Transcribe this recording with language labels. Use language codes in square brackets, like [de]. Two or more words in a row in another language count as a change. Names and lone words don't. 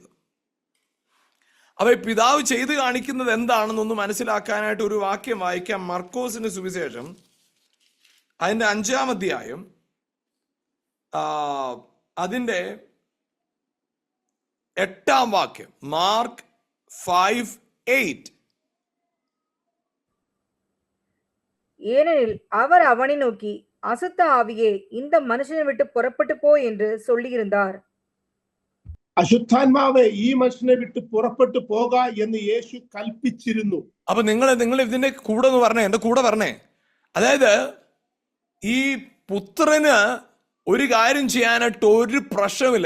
[ml] അപ്പൊ പിതാവ് ചെയ്ത് കാണിക്കുന്നത് എന്താണെന്നൊന്ന് മനസ്സിലാക്കാനായിട്ട് ഒരു വാക്യം വായിക്കാം. മർക്കോസിന്റെ സുവിശേഷം അതിന്റെ 5-ാം അധ്യായം അതിന്റെ 8-ാം വാക്യം. മാർക്ക് 5:8. [ta] ஏனெனில் அவர் அவனை நோக்கி, அசுத்த ஆவியே இந்த மனுஷனை விட்டு புறப்பட்டு போ என்று சொல்லியிருந்தார். [ml] അശുദ്ധാത്മാവെ ഈ മനുഷ്യനെ വിട്ട് പുറപ്പെട്ടു പോക എന്ന് യേശു കൽപ്പിച്ചിരുന്നു. അപ്പൊ നിങ്ങൾ ഇതിന്റെ കൂടെ ഒന്ന് പറഞ്ഞേ, എന്റെ കൂടെ പറഞ്ഞേ. അതായത് ഈ പുത്രന് ഒരു കാര്യം ചെയ്യാനായിട്ട് ഒരു പ്രശ്നമില്ല.